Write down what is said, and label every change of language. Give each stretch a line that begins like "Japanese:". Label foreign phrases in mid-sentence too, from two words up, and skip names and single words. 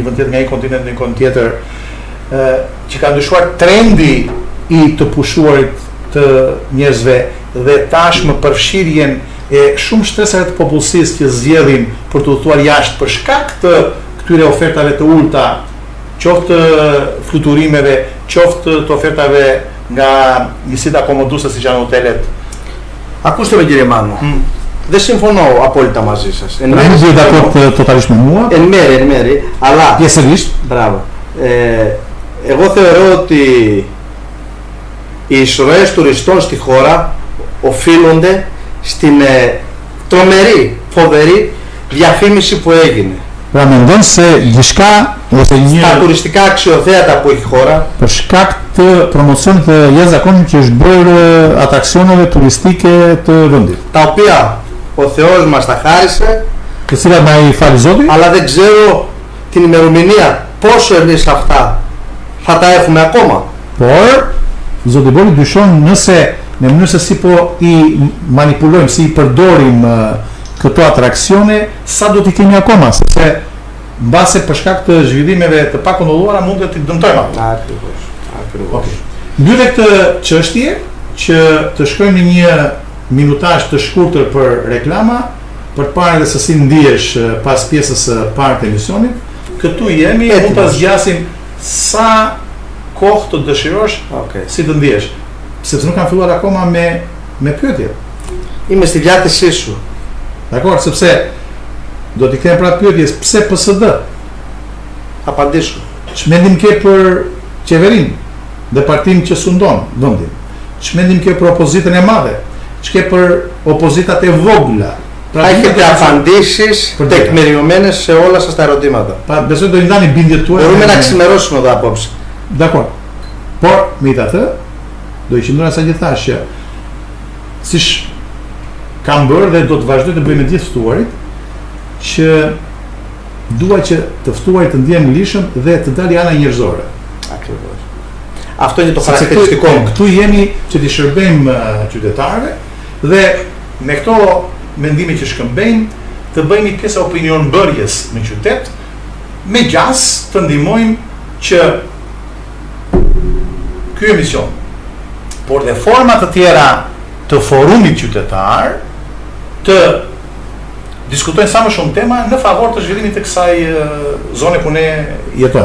Albanian: vend tjetër, nga një kontinent në një kontinent tjetër, që ka ndryshuar trendi i të pushuarit të njerëzve dhe tashmë përfshirjen e shumë shtresave të popullsisë që zgjedhin për të udhëtuar jashtë për shkak të këtyre ofertave të ulta, qoftë fluturimeve, qoftë të ofertave nga njësitë akomoduese siç janë hotelet.
Greek: Ακούστε με κύριε Μάνο. Δεν συμφωνώ απόλυτα μαζί σας.
Albanian: Nuk jam dakord totalisht me mua,
Greek: Εν μέρη, αλλά
Albanian: pjesërisht,
Greek: μπράβο. Εγώ θεωρώ ότι οι εισρωές τουριστών στη χώρα οφείλονται στην τρομερή, φοβερή διαφήμιση που έγινε.
Albanian: Pra mendon se diçka ose
Greek: Στα τουριστικά αξιοθέατα που έχει η χώρα,
Albanian: për shkak të promocionit të jashtëzakonshëm që është bërë atraksioneve turistike të vendit,
Greek: τα οποία ο Θεός μας τα χάρισε,
Albanian: të cilat na i fal Zoti,
Greek: αλλά δεν ξέρω την ημερομηνία πόσο εμείς αυτά θα τα έχουμε ακόμα.
Albanian: por Zoti Boli dyshon nëse në mënyrë se si po i manipulojmë, si i përdorim këto atraksione, sa do t'i kemi akoma, sepse mbase për shkak të zhvillimeve të pakontrolluara mund të t'i dëmtojmë ato.
Greek: Ακριβώς.
Albanian: Okej. Mbyllë këtë çështje që të shkojmë në një minutazh të shkurtër për reklama, për të parë se si ndihesh pas pjesës së parë të emisionit. Këtu jemi, mund ta zgjasim sa kohë të dëshirosh, si të ndihesh. Sepse nuk kam filluar akoma me pyetjet.
Greek: Είμαι στη διάθεσή σου.
Albanian: Dakor, sepse do t'i kthem pra pyetjes, pse PSD?
Greek: Θα απαντήσω.
Albanian: Ç'mendim ke për qeverinë dhe partinë që sundon vendin? Ç'mendim ke për opozitën e madhe? Ç'ke për opozitat e vogla?
Greek: Θα έχετε απαντήσεις τεκμηριωμένες σε όλα σας τα ερωτήματα.
Albanian: Besoj do i ndani bindjet tuaja.
Greek: Μπορούμε να ξημερώσουμε εδώ απόψε.
Albanian: Dakor. Por, megjithatë, do i qëndroj sa që thash që siç kam bërë dhe do të vazhdoj të bëj me gjithë ftuarit, që dua që të ftuarit të ndihen lishëm dhe të dalë ana njerëzore.
Greek: Ακριβώς. Αυτό είναι το χαρακτηριστικό μου.
Albanian: Këtu jemi që t'i shërbejmë qytetarëve dhe me këto mendime që shkëmbejmë të bëjmë pjesë opinion bërjes në qytet, me gjas të ndihmojmë që ky emision, por dhe forma të tjera të forumit qytetar të diskutojnë sa më shumë tema në favor të zhvillimit të kësaj zone ku ne jetojmë.